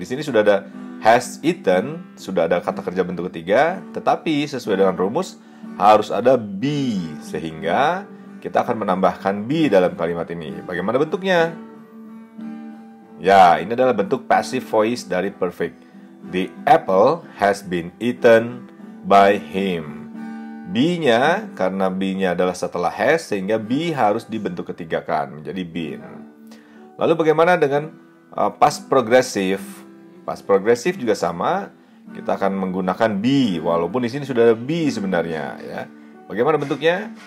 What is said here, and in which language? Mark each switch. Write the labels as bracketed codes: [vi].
[id] Di sini sudah ada [en] has eaten, [id] sudah ada kata kerja bentuk ketiga, tetapi sesuai dengan rumus harus ada be, sehingga kita akan menambahkan be dalam kalimat ini. Bagaimana bentuknya? Ya, ini adalah bentuk passive voice dari perfect. [en] The apple has been eaten by him. [id] Be-nya, karena be-nya adalah setelah has, sehingga be harus dibentuk ketigakan, menjadi been. Lalu bagaimana dengan past progressive? Past progressive juga sama. Kita akan menggunakan be, walaupun di sini sudah ada be sebenarnya, ya. Bagaimana bentuknya?